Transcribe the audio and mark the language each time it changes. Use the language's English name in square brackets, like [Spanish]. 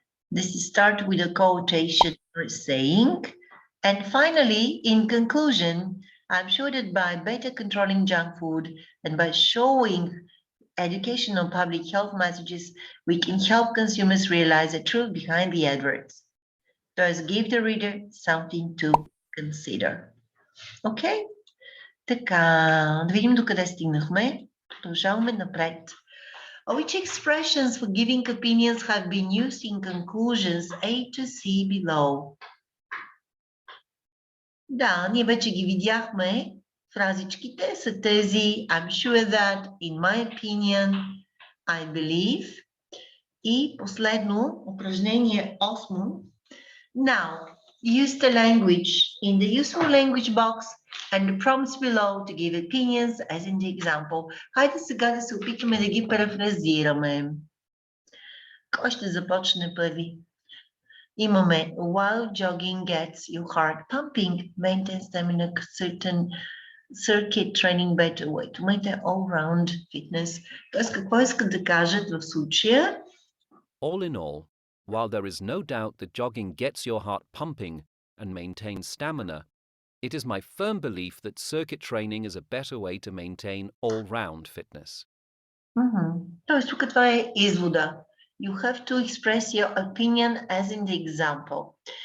[English] This is start with a quotation or saying. And finally, in conclusion, I'm sure that by better controlling junk food and by showing educational public health messages, we can help consumers realize the truth behind the adverts. Thus, give the reader something to consider. Okay? [Bulgarian] Така, да видим докъде стигнахме. Продължаваме напред. [English] Which expressions for giving opinions have been used in conclusions A to C below? [Bulgarian] Да, ние вече ги видяхме. Фразичките са тези [English] I'm sure that, in my opinion, I believe. [Bulgarian] И последно, упражнение 8. [English] Now, use the language in the useful language box and the prompts below to give opinions as in the example. [Bulgarian] Хайде сега да се опитаме да ги парафразираме. Кой ще започне първи? Имаме [English] while jogging gets your heart pumping, maintain stamina, certain circuit training better way to maintain all-round fitness. [Bulgarian] Тоест, какво искат да кажат в случая? [English] All in all, while there is no doubt that jogging gets your heart pumping and maintains stamina, it is my firm belief that circuit training is a better way to maintain all-round fitness. [Bulgarian] Тоест, тук това е извода. [English] You have to express your opinion as in the example.